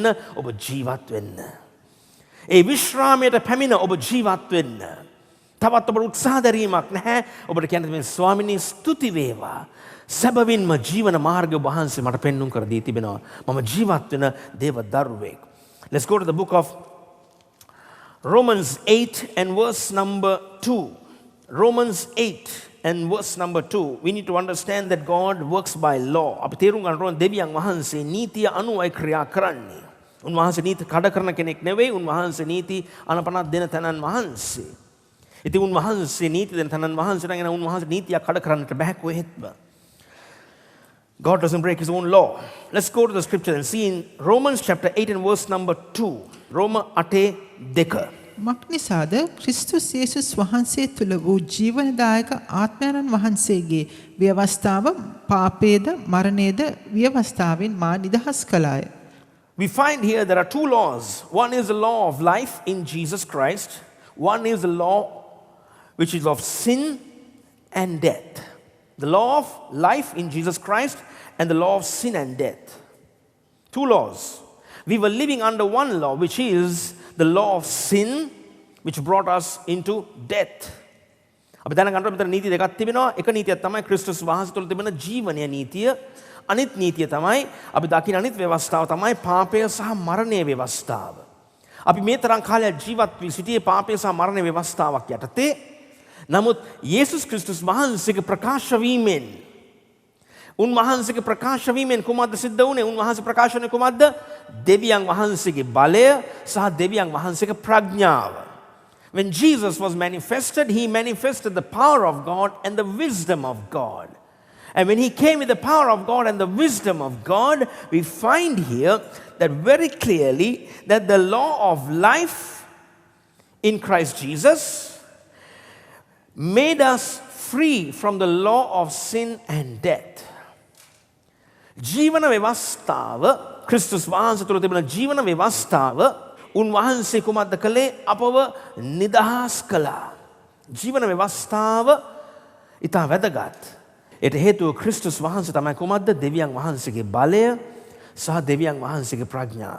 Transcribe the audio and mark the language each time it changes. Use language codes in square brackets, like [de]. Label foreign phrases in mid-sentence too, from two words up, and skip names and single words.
[si] ඔබ ජීවත් වෙන්න. ඒ විශ්‍රාමයට පැමිණ ඔබ ජීවත් වෙන්න. තවත් ඔබට උත්සාහ දැරීමක් නැහැ. ඔබට කියන්න මේ ස්වාමිනී ස්තුති වේවා. සැබවින්ම ජීවන මාර්ගය ඔබ වහන්සේ මට පෙන්වුම් කර දී තිබෙනවා. මම ජීවත් වෙන දේව දරුවෙක්. [en] Let's go to the book of Romans 8 and verse number 2. Romans 8 and verse number 2. We need to understand that God works by law. [si] අපි තේරුම් ගන්න ඕන දෙවියන් වහන්සේ නීතිය අනුවයි ක්‍රියා කරන්නේ. උන්වහන්සේ නීති කඩ කරන කෙනෙක් නෙවෙයි. උන්වහන්සේ නීති අනපනක් දෙන තැනන් වහන්සේ. ඉතින් උන්වහන්සේ නීති දෙන තැනන් වහන්සේ නම් උන්වහන්සේ නීතියක් කඩ කරන්නට බෑ කොහෙත්ම. [en] God doesn't break his own law. Let's go to the scripture and see in Romans chapter 8 and verse number 2. Roma 8:2. [si] මක්නිසාද ක්‍රිස්තුස් යේසුස් වහන්සේ තුල වූ ජීවනදායක ආත්මයන් වහන්සේගේ ව්‍යවස්ථාව පාපේද මරණේද ව්‍යවස්ථාවෙන් මා නිදහස් කළාය. [en] We find here there are two laws. One is the law of life in Jesus Christ. One is the law which is of sin and death. The law of life in Jesus Christ and the law of sin and death. Two laws. We were living under one law, which is the law of sin, which brought us into death. [si] අපි දැනගන්න ඕනේ මෙතන නීති දෙකක් තිබෙනවා. එක නීතියක් තමයි ක්‍රිස්තුස් වහන්සේ තුළ තිබෙන ජීවනීය නීතිය. අනිත් නීතිය තමයි අපි දකින අනිත් ව්‍යවස්ථාව තමයි පාපය සහ මරණයේ ව්‍යවස්ථාව. අපි මේ තරම් කාලයක් ජීවත් වී සිටියේ පාපය සහ මරණයේ ව්‍යවස්ථාවක් යටතේ. නමුත් යේසුස් ක්‍රිස්තුස් වහන්සේගේ ප්‍රකාශ වීමෙන් උන්වහන්සේගේ ප්‍රකාශ වීමෙන් කුමක්ද සිද්ධ වුනේ? උන්වහන්සේ ප්‍රකාශ කරන්නේ කුමක්ද? දෙවියන් වහන්සේගේ බලය සහ දෙවියන් වහන්සේගේ ප්‍රඥාව. [en] When Jesus was manifested, he manifested the power of God and the wisdom of God. And when he came with the power of God and the wisdom of God, we find here that very clearly that the law of life in Christ Jesus made us free from the law of sin and death. [si] ජීවන ව්‍යවස්ථාව ක්‍රිස්තුස් වහන්සේ තුළ තිබෙන ජීවන ව්‍යවස්ථාව උන්වහන්සේ කුමක්ද කළේ? අපව නිදහස් කළා. ජීවන ව්‍යවස්ථාව ඉතා වැදගත්. ඒට හේතුව ක්‍රිස්තුස් වහන්සේ තමයි කුමක්ද? දෙවියන් වහන්සේගේ බලය සහ දෙවියන් වහන්සේගේ ප්‍රඥාව.